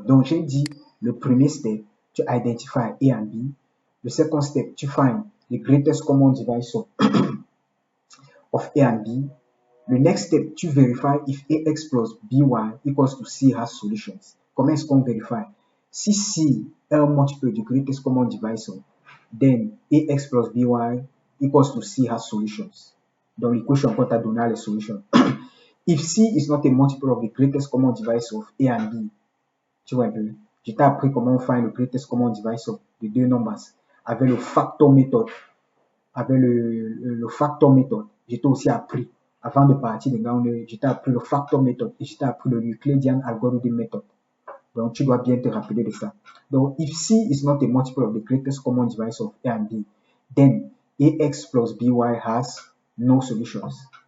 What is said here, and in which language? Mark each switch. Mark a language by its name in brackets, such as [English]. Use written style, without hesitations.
[French] Donc j'ai dit, le premier step, tu identify A and B. Le second step, tu find the greatest common divisor of A and B. [English] Le next step, tu verify if AX plus BY equals to C has solutions. [French] Comment est-ce qu'on vérifie? Si C est un multiple du greatest common divisor, [English] then AX plus BY equals to C has solutions. [French] Donc l'équation qu'on t'a donné les solutions. [English] If C is not a multiple of the greatest common divisor of A and B, [French] tu vois un peu, je t'ai appris comment on find le greatest common divisor de deux nombres avec le factor method. Avec le factor method, je t'ai aussi appris, avant de partir de là, je t'ai appris le factor method et je t'ai appris le Euclidean algorithm method. Donc tu dois bien te rappeler de ça. [English] Donc if C is not a multiple of the greatest common divisor of A and B, then AX plus BY has no solutions.